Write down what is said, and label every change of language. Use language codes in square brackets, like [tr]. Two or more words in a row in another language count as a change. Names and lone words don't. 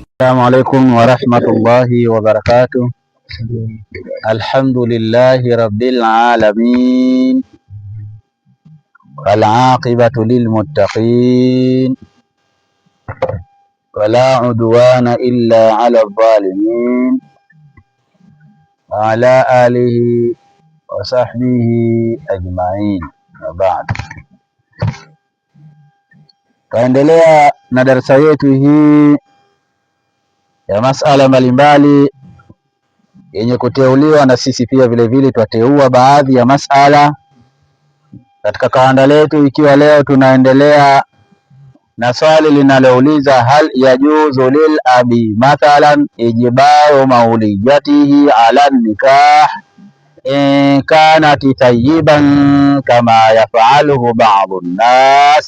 [ar] السلام عليكم ورحمة الله وبركاته. الحمد لله رب العالمين والعاقبة للمتقين ولا عدوان إلا على الظالمين وعلى آله وصحبه أجمعين وبعد. [sw] Tuendelea na darasa yetu hii ya masala mbalimbali yenye kuteuliwa, na sisi pia vile vile twateua baadhi ya masala katika kanda letu, ikiwa leo tunaendelea na swali linalouliza [ar] هل يجوز للأب مثلا إجبار موليته على نكاح إن كانت ثيبا كما يفعله بعض الناس.